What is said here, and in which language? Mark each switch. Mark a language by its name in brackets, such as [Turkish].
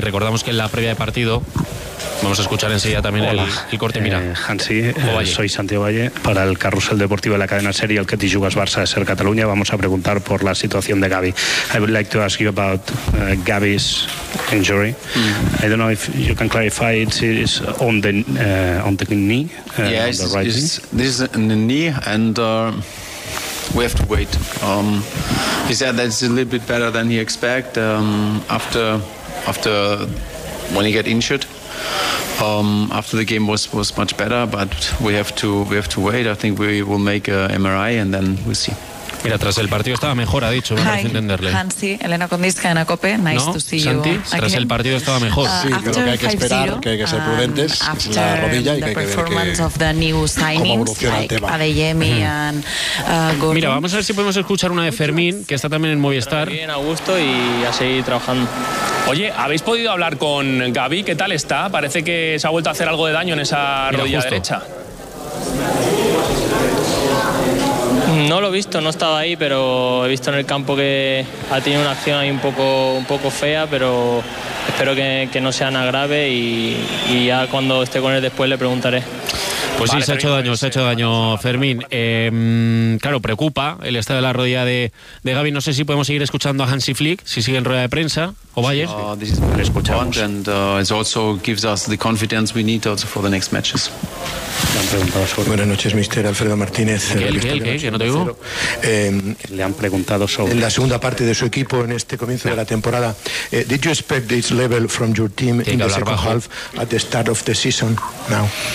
[Spanish] Recordamos que en la previa de partido vamos a escuchar enseguida también el corte. Mira, Hansi, soy Santiago Valle para el Carrusel Deportivo de la cadena SER, el que te jugas Barça de SER Cataluña. Vamos a preguntar por la situación de Gavi. [English] I would like to ask you about Gavi's injury. I don't know if you can clarify, it is on the knee. Yes, on the this is on the knee, and we have to wait. He said that it's a little bit better than he expect after when he got injured. After the game was much better, but we have to wait. I think we will make a MRI and then we'll see. [Spanish] Mira, tras el partido estaba mejor, ha dicho, para entenderle. Hansi, Elena Condis, cadena COPE, [English] nice to see you. [Spanish] Santi, tras el partido estaba mejor. Sí, creo que hay que esperar, que hay que ser prudentes, la rodilla, y que hay que ver cómo evoluciona el tema. [English] Adeyemi and Gordon. [Spanish] Mira, vamos a ver si podemos escuchar una de Fermín, que está también en Movistar. Bien, a gusto, y a seguir trabajando. Oye, ¿habéis podido hablar con Gavi? ¿Qué tal está? Parece que se ha vuelto a hacer algo de daño en esa rodilla derecha. No lo he visto, no estaba ahí, pero he visto en el campo que ha tenido una acción ahí un poco fea, pero espero que no sea nada grave y ya cuando esté con él después le preguntaré. Pues vale, sí, se ha hecho daño, Fermín. Claro, preocupa el estado de la rodilla de Gavi. No sé si podemos seguir escuchando a Hansi Flick, si sigue en rueda de prensa o Bayer. Le escuchamos. [English] And it also gives us the confidence we need also for the next matches. [Spanish] Buenas noches, Mister Alfredo Martínez. ¿Qué no te digo? Le han preguntado sobre en la segunda parte de su equipo en este comienzo de la temporada. [English] Did you expect this level from your team in the second half at the start of the season now?